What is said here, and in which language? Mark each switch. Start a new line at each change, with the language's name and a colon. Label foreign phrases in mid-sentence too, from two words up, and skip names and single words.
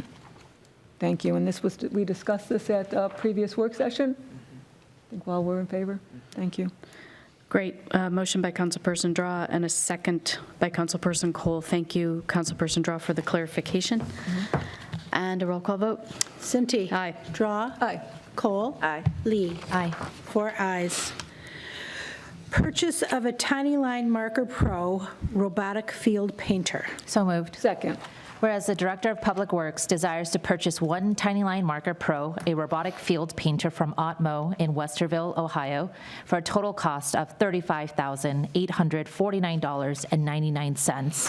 English: Thank you. And this was, we discussed this at a previous work session. I think all were in favor. Thank you. Great. Motion by Councilperson Drawe and a second by Councilperson Kohl. Thank you, Councilperson Drawe, for the clarification. And a roll call vote. Cinti. Aye. Drawe. Aye. Kohl. Aye. Lee. Aye. 4 ayes. Purchase of a Tiny Line Marker Pro robotic field painter. So moved. Second. Whereas the Director of Public Works desires to purchase one Tiny Line Marker Pro, a robotic field painter from Otmo in Westerville, Ohio, for a total cost of $35,849.99.